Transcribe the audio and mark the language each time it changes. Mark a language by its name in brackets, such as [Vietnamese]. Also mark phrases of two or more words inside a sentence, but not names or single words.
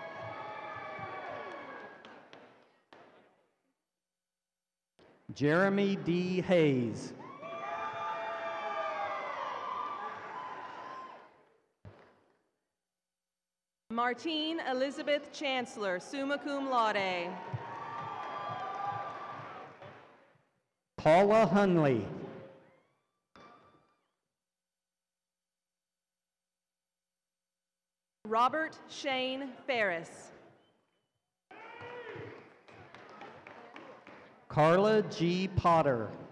[English] Jeremy D. Hayes. Martine Elizabeth Chancellor, [Latin] summa cum laude. [English] Paula Hunley. Robert Shane Ferris. Carla G. Potter.